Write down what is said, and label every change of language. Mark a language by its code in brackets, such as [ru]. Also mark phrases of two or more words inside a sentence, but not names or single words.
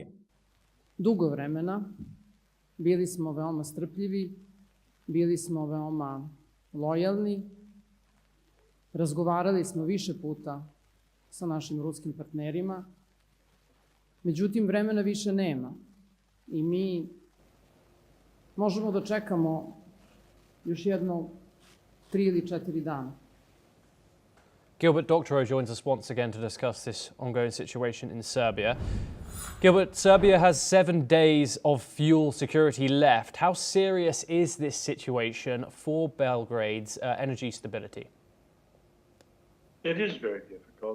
[sr] Dugo vremena bili smo veoma strpljivi, bili smo veoma lojalni Razgovarali smo više puta sa našim ruskim partnerima, međutim vremena više nema i mi možemo da čekamo još jedno 3 ili 4 dana. [en] Gilbert Doctorow joins us once again to discuss this ongoing situation in Serbia. Gilbert, Serbia has 7 days of fuel security left. How serious is this situation for Belgrade's energy stability? It is very difficult.